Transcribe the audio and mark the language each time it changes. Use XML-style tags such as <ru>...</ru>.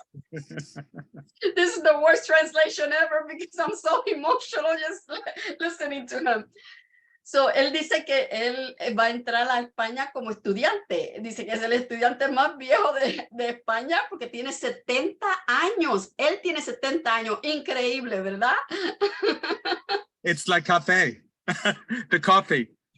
<en>This is the worst translation ever because I'm so emotional just listening to him.</en> <es>So, él dice que él va a entrar a España como estudiante. Dice que es el estudiante más viejo de España porque tiene 70 años. Él tiene 70 años. Increíble, ¿verdad?</es> <en>It's like cafe, the coffee.</en>